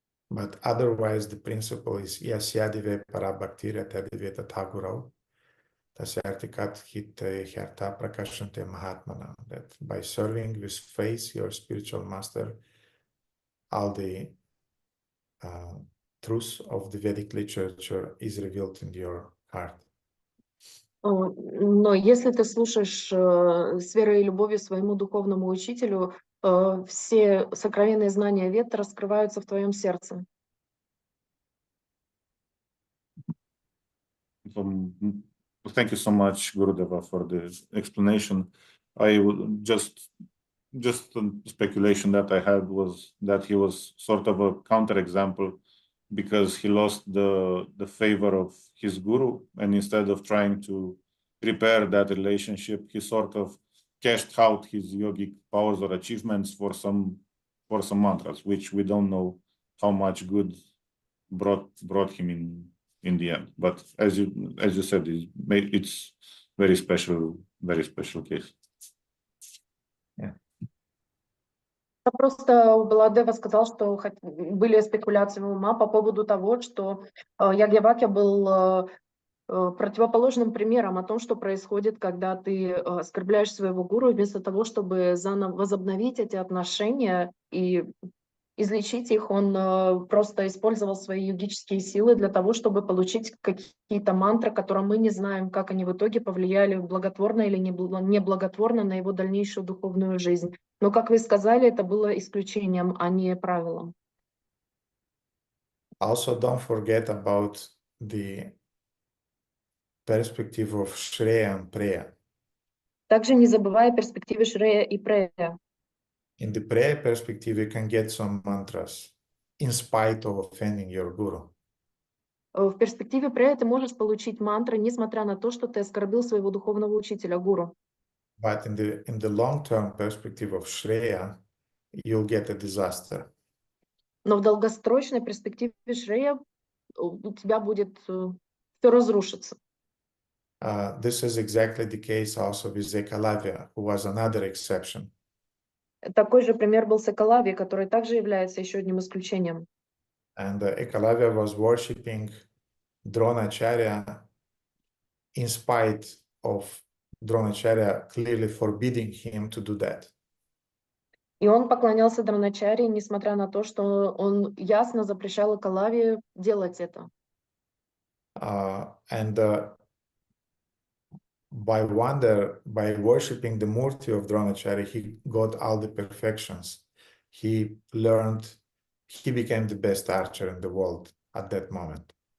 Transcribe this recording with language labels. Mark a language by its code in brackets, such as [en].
[en] But otherwise, the principle is [sa] Vьясадеву парабхактиря тадивета тагурау tasyartikat hitte hjarta prakashante mahatmana. [en] That by serving with faith your spiritual master, all the truth of the Vedic literature is revealed in your heart. [ru] Но если ты слушаешь с верой и любовью своему духовному учителю, все сокровенные знания Вед раскрываются в твоем сердце. [en] Thank you so much, Gurudeva, for the explanation. I would just the speculation that I had was that he was sort of a counterexample because he lost the favor of his guru, and instead of trying to repair that relationship, he sort of cashed out his yogic powers or achievements for some mantras, which we don't know how much good brought him in the end. But as you said, it's very special case. Yeah. [ru] Просто Баладева сказал, что были спекуляции у ума по поводу того, что Ягьявакья был противоположным примером о том, что происходит, когда ты оскорбляешь своего гуру, вместо того, чтобы заново возобновить эти отношения и излечить их, он просто использовал свои йогические силы для того, чтобы получить какие-то мантры, которые мы не знаем, как они в итоге повлияли благотворно или неблаготворно на его дальнейшую духовную жизнь. Но, как вы сказали, это было исключением, а не правилом. [en] Also, don't forget about the perspective of Shreya and Preya. [ru] Также не забывая о перспективе Шрея и Прея. [en] In the Preya perspective, you can get some mantras in spite of offending your guru. [ru] В перспективе Прея ты можешь получить мантры, несмотря на то, что ты оскорбил своего духовного учителя, гуру. [en] But in the long-term perspective of Shreya, you'll get a disaster. [ru] Но в долгосрочной перспективе Шрея у тебя будет все разрушиться. [en] This is exactly the case also with Ekalavya, who was another exception. [ru] Такой же пример был с Экалавьей, который также является еще одним исключением. [en] And Ekalavya was worshipping Dronacharya in spite of Dronacharya clearly forbidding him to do that. [ru] И он поклонялся Дроначаре, несмотря на то, что он ясно запрещал Экалаве делать это. [en] And by worshipping the Murti of Dronacharya, he got all the perfections. He became the best archer in the world at that moment.